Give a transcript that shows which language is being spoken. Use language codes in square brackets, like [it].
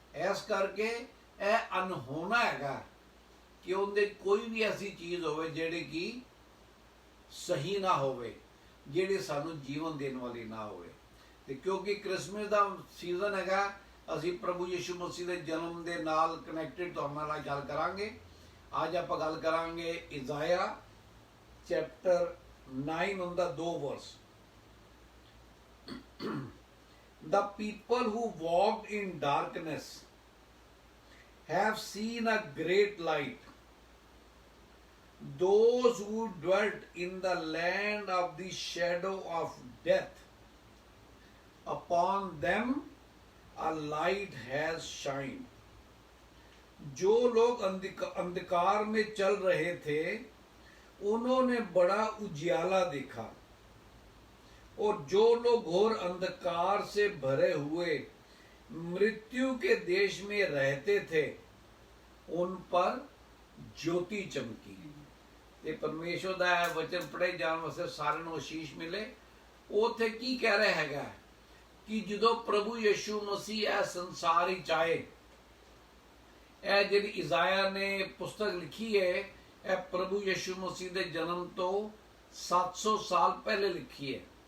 [pa] ਇਸ ਕਰਕੇ ਇਹ ਅਨਹੋਣਾ ਹੈਗਾ ਕਿ ਉਹਦੇ ਕੋਈ ਵੀ ਐਸੀ ਚੀਜ਼ ਹੋਵੇ ਜਿਹੜੀ ਕਿ ਸਹੀ ਨਾ ਹੋਵੇ, ਜਿਹੜੀ ਸਾਨੂੰ ਜੀਵਨ ਦੇਣ ਵਾਲੀ ਨਾ ਹੋਵੇ। ਤੇ ਕਿਉਂਕਿ ਕ੍ਰਿਸਮਸ ਦਾ ਸੀਜ਼ਨ ਹੈਗਾ, ਅਸੀਂ ਪ੍ਰਭੂ ਯਿਸੂ ਮਸੀਹ ਦੇ ਜਨਮ ਦੇ ਨਾਲ ਕਨੈਕਟਡ ਤੁਹਾਡੇ ਨਾਲ ਗੱਲ ਕਰਾਂਗੇ। ਅੱਜ ਆਪਾਂ ਗੱਲ ਕਰਾਂਗੇ ਇਜ਼ਾਇਆ ਚੈਪਟਰ 9 ਉਹਦਾ 2 ਵਰਸ। [en] The people who walked in darkness have seen a great light. Those who dwelt in the land of the shadow of death, upon them a light has shined. [hi] जो लोग अंधकार में चल रहे थे उन्होंने बड़ा उजियाला देखा, और जो लोग घोर अंधकार से भरे हुए मृत्यु के देश में रहते थे उन पर ज्योति चमकी। [pa] ਤੇ ਪਰਮੇਸ਼ਵਰ ਦਾ ਇਹ ਵਚਨ ਪੜ੍ਹੇ ਜਾਣ ਵਾਸਤੇ ਸਾਰਿਆਂ ਨੂੰ ਅਸ਼ੀਸ਼ ਮਿਲੇ। ਉਹ ਉੱਥੇ ਕੀ ਕਹਿ ਰਿਹਾ ਹੈਗਾ ਕਿ ਜਦੋਂ ਪ੍ਰਭੂ ਯਿਸੂ ਮਸੀਹ ਇਹ ਸੰਸਾਰ ਵਿੱਚ ਆਏ, ਇਹ ਜਿਹੜੀ ਇਜ਼ਾਇਆ ਨੇ ਪੁਸਤਕ ਲਿਖੀ ਹੈ ਇਹ ਪ੍ਰਭੂ ਯਿਸੂ ਮਸੀਹ ਦੇ ਜਨਮ ਤੋਂ 700 ਸਾਲ ਪਹਿਲੇ ਲਿਖੀ ਹੈ।